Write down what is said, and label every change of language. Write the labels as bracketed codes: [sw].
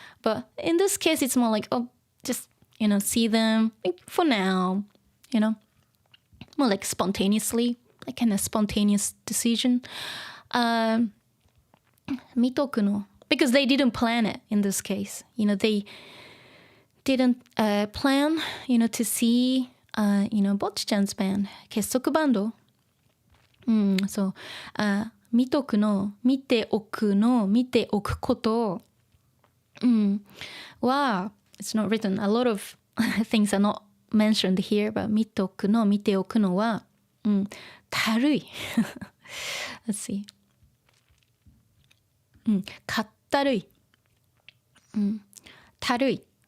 [en] But in this case, it's more like, oh, just, see them for now, more like spontaneously, like kind of spontaneous decision. [ja] Mitoku no, [en] because they didn't plan it in this case. They didn't plan, to see, Bocchi-chan's band, Kessoku Band. [ja] So, 見とくの、見ておくの、見ておくこと。 [en] Wow, it's not written. A lot of things are not mentioned here, but [ja] 見とくの、見ておくのは、たるい。 [en] Let's see. [ja] かったるい。たるい。